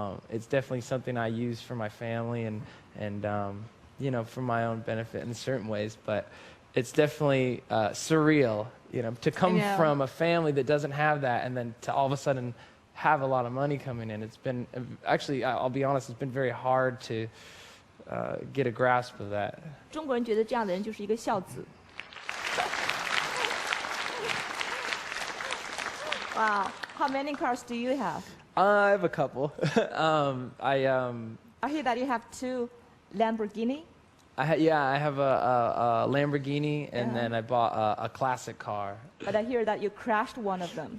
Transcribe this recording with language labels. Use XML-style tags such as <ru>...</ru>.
<en>It's definitely something I use for my family and for my own benefit in certain ways. But it's definitely surreal, to come from a family that doesn't have that and then to all of a sudden have a lot of money coming in. It's been, actually, I'll be honest, it's been very hard to get a grasp of that.</en> <zh>中国人觉得这样的人就是一个孝子。</zh> <en>Wow. How many cars do you have? I have a couple. I hear that you have 2 Lamborghini. I have a Lamborghini, and then I bought a classic car. But I hear that you crashed one of them.</en>